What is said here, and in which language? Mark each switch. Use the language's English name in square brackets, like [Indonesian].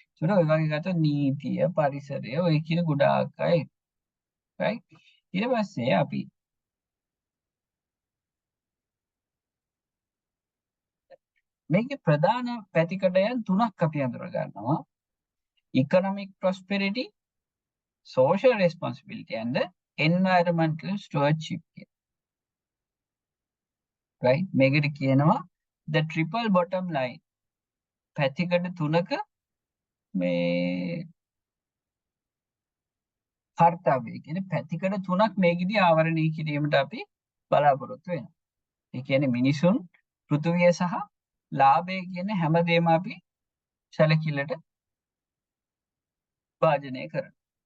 [Sinhala] ඒතර ඔය වගේ ගත්තොත් නීතිය, පරිසරය ඔය කියන ගොඩාක් අය right? ඊට පස්සේ අපි මේකේ ප්‍රධාන පැතිකඩයන් තුනක් අපි අඳුර ගන්නවා. [English] economic prosperity, social responsibility and the environmental stewardship. right? [Sinhala] මේකට කියනවා [English] the triple bottom line. [Sinhala] පැතිකඩ තුනක මේ කාර්යය කියන්නේ පැතිකඩ තුනක් මේකෙදී ආවරණය කිරීමට අපි බලාපොරොත්තු වෙනවා. ඒ කියන්නේ මිනිසුන්, පෘථුවිය සහ ලාභය කියන හැමදේම අපි සැලකිල්ලට භාජනය කරනවා.